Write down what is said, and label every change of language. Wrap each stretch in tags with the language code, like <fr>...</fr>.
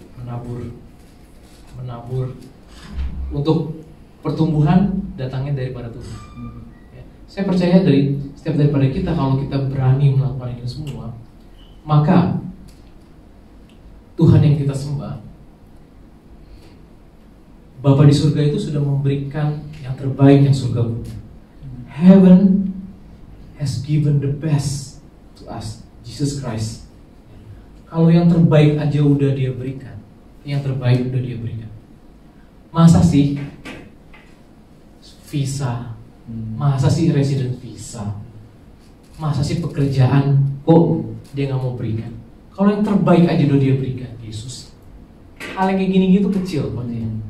<id>Menabur untuk pertumbuhan datangnya daripada Tuhan. Ya. Saya percaya dari setiap daripada kita, kalau kita berani melakukan ini semua, maka Tuhan yang kita sembah, Bapa di surga itu sudah memberikan yang terbaik yang surga punya.</id> <en>Heaven has given the best to us, Jesus Christ.</en> <id>Kalau yang terbaik aja udah Dia berikan, yang terbaik udah Dia berikan. Masa sih visa, masa sih resident visa, masa sih pekerjaan kok Dia nggak mau berikan? Kalau yang terbaik aja udah Dia berikan, Yesus. Hal yang kayak gini gitu kecil pokoknya.</id>